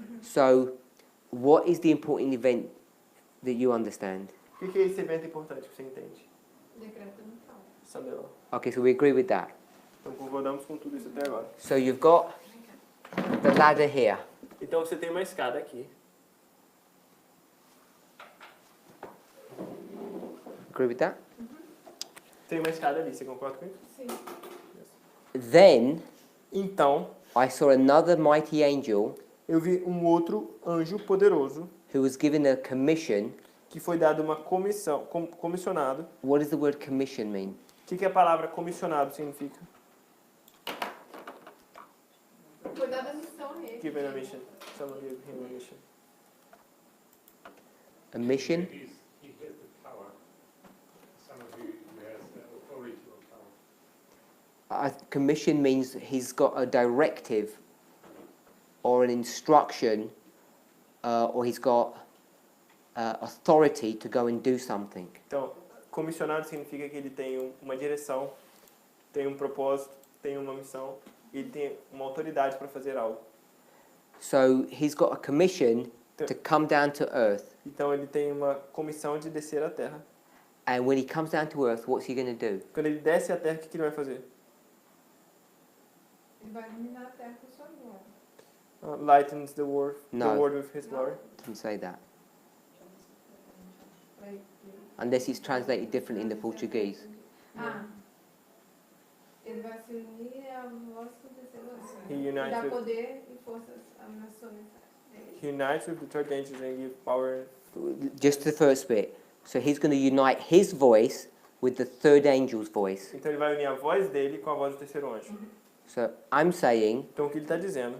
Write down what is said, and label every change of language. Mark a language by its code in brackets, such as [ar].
[en] So what is the important event that you understand? [pt] O que é esse evento importante que você entende? Decreto nupcial. Sandela. [en] Okay, so we agree with that. [pt] Então, concordamos com tudo isso até agora. [en] So you've got the ladder here. [pt] Então, você tem uma escada aqui. [en] Agree with that? [pt] Tem uma escada ali, você concorda com isso? Sim. [en] Then [pt] Então, [en] I saw another mighty angel [pt] eu vi um outro anjo poderoso [en] who was given a commission. [pt] que foi dado uma comissão, comissionado. [en] What does the word commission mean? [pt] O que a palavra comissionado significa? Foi dada a missão a ele. [en] Given a mission. Someone gave him a mission. A mission? He has the power. Someone who has the authority or power. Commission means he's got a directive or an instruction or he's got authority to go and do something. [pt] Então, comissionado significa que ele tem uma direção, tem um propósito, tem uma missão, e ele tem uma autoridade para fazer algo. [en] So he's got a commission to come down to earth. [pt] Então, ele tem uma comissão de descer à terra. [en] And when he comes down to earth, what's he going to do? [pt] Quando ele desce à terra, o que ele vai fazer? Ele vai iluminar a terra com sua glória. [en] Lightens the world No. with his glory. Didn't say that. [pt] Vai- [en] Unless it's translated different in the Portuguese. [pt] Ah. Ele vai se unir à voz do [en] He [pt] terceiro [en] unites [pt] dá [en] with- [pt] poder e forças às nações. [en] He unites with the third angels and gives power. Just the first bit. So he's going to unite his voice with the third angel's voice. [pt] Então, ele vai unir a voz dele com a voz do terceiro anjo. [en] So I'm saying [pt] Então o que ele está dizendo?